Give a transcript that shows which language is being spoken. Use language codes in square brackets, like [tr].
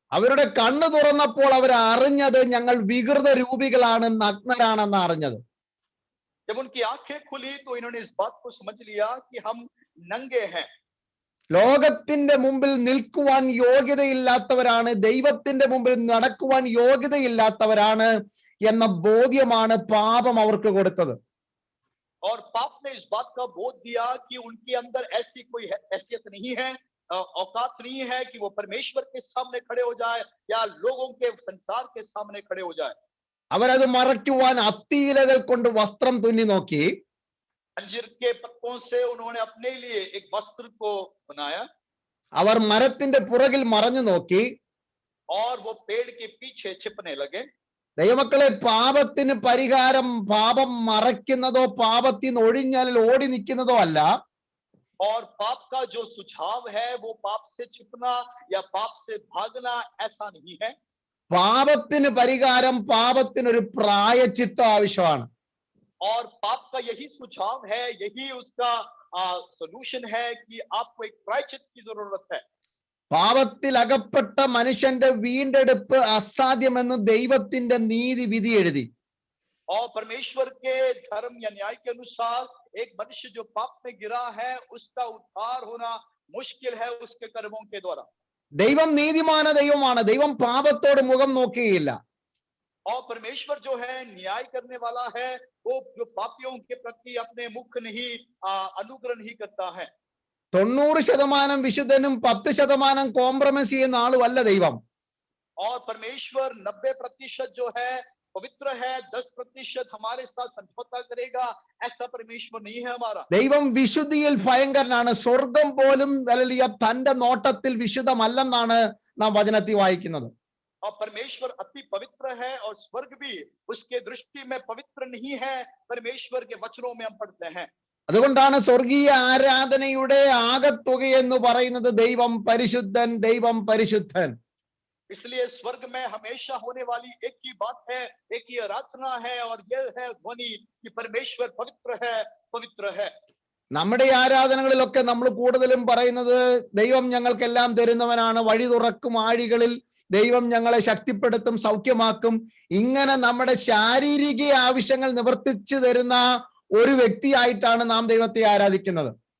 [ml] അവരുടെ കണ്ണ് തുറന്നപ്പോൾ അവർ അറിഞ്ഞത് ഞങ്ങൾ വികൃത രൂപികളാണ്, നഗ്നരാണെന്ന് അറിഞ്ഞത്. [hi] जब उनकी आंखें खुली तो इन्होंने इस बात को समझ लिया कि हम नंगे हैं। [ml] ലോകത്തിന്റെ മുമ്പിൽ നിൽക്കുവാൻ യോഗ്യതയില്ലാത്തവരാണ്, ദൈവത്തിന്റെ മുമ്പിൽ നടക്കുവാൻ യോഗ്യതയില്ലാത്തവരാണ് എന്ന ബോധ്യമാണ് പാപം അവർക്ക് കൊടുത്തത്. [hi] और पाप ने इस बात का बोध दिया कि उनके अंदर ऐसी कोई हैसियत नहीं है, औकात नहीं है कि वो परमेश्वर के सामने खड़े हो जाए या लोगों के संसार के सामने खड़े हो जाए। [ml] അവരത് മറയ്ക്കുവാൻ അത്തിയിലകൾ കൊണ്ട് വസ്ത്രം തുന്നി നോക്കി. [hi] अंजीर के पत्तों से उन्होंने अपने लिए एक वस्त्र को बनाया। [ml] അവർ മരത്തിന്റെ പുറകിൽ മറഞ്ഞു നോക്കി. [hi] और वो पेड़ के पीछे छिपने लगे। [ml] ദൈവമക്കളെ, പാപത്തിന് പരിഹാരം പാപം മറയ്ക്കുന്നതോ പാപത്തിൽ നിന്ന് ഒഴിഞ്ഞാൽ ഓടി നിൽക്കുന്നതോ അല്ല. [hi] और पाप का जो सुझाव है वो पाप से छिपना या पाप से भागना ऐसा नहीं है। [ml] പാപത്തിന് പരിഹാരം, പാപത്തിനൊരു പ്രായശ്ചിത്തം ആവശ്യമാണ്. [hi] और पाप का यही सुझाव है, यही उसका सॉल्यूशन है कि आपको एक प्रायश्चित की जरूरत है. [ml] പാപത്തിൽ അകപ്പെട്ട മനുഷ്യന്റെ വീണ്ടെടുപ്പ് അസാധ്യമെന്ന് ദൈവത്തിന്റെ നീതി വിധി എഴുതി. [hi] और परमेश्वर के धर्म या न्याय के अनुसार एक मनुष्य जो पाप में गिरा है उसका उद्धार होना मुश्किल है उसके कर्मों के द्वारा. [ml] ദൈവം നീതിമാന ദൈവമാണ്. ദൈവം പാപത്തോട് മുഖം നോക്കുകയില്ല. [hi] और परमेश्वर जो है न्याय करने वाला है, वो जो पापियों के प्रति अपने मुख नहीं अनुग्रह नहीं करता है. [ml] 90% വിശുദ്ധനും 10% കോംപ്രമൈസ് ചെയ്യുന്ന ആളുമല്ല ദൈവം. [hi] और परमेश्वर 90% जो है पवित्र है, 10% हमारे साथ समझौता करेगा, ऐसा परमेश्वर नहीं है हमारा. [ml] ദൈവം വിശുദ്ധിയിൽ ഭയങ്കരനാണ്. സ്വർഗം പോലും തന്റെ നോട്ടത്തിൽ വിശുദ്ധമല്ലെന്നാണ് നാം വചനത്തിൽ വായിക്കുന്നത്. [hi] और परमेश्वर अति पवित्र है और स्वर्ग भी उसके दृष्टि में पवित्र नहीं है, परमेश्वर के वचनों में हम पढ़ते हैं. [ml] അതുകൊണ്ടാണ് സ്വർഗീയ ആരാധനയുടെ ആകത്തുകയെന്ന് പറയുന്നത് ദൈവം പരിശുദ്ധൻ, ദൈവം പരിശുദ്ധൻ. [hi] इसलिए स्वर्ग में हमेशा होने वाली एक ही बात है, एक ही आराधना है, और यह है ध्वनि कि परमेश्वर पवित्र है, पवित्र है. [ml] നമ്മുടെ ആരാധനകളിലൊക്കെ നമ്മൾ കൂടുതലും പറയുന്നത് ദൈവം ഞങ്ങൾക്കെല്ലാം തരുന്നവനാണ്, വഴി തുറക്കും ആഴികളിൽ ദൈവം ഞങ്ങളെ ശക്തിപ്പെടുത്തും, സൗഖ്യമാക്കും. ഇങ്ങനെ നമ്മുടെ ശാരീരിക ആവശ്യങ്ങൾ നിവർത്തിച്ചു തരുന്ന ഒരു വ്യക്തിയായിട്ടാണ് നാം ദൈവത്തെ ആരാധിക്കുന്നത്.